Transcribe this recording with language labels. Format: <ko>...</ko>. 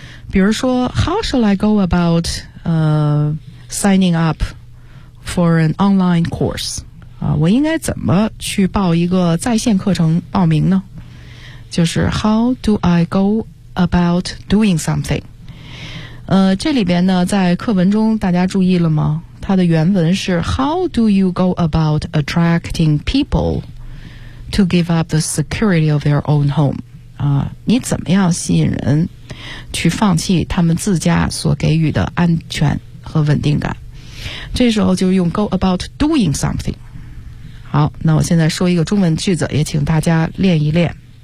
<zh>比如说</zh> <en>how shall I go about signing up for an online course？</en> <zh>啊，我应该怎么去报一个在线课程报名呢？就是</zh> <en>how do I go about doing something？</en> <zh>这里边呢，在课文中大家注意了吗？它的原文是</zh> <en>How do you go about attracting people to give up the security of their own home？</en> <zh>啊、你怎么样吸引人去放弃他们自家所给予的安全和稳定感？这时候就用</zh> <en>go about doing something。</en> <zh>好，那我现在说一个中文句子，也请大家练一练。</zh>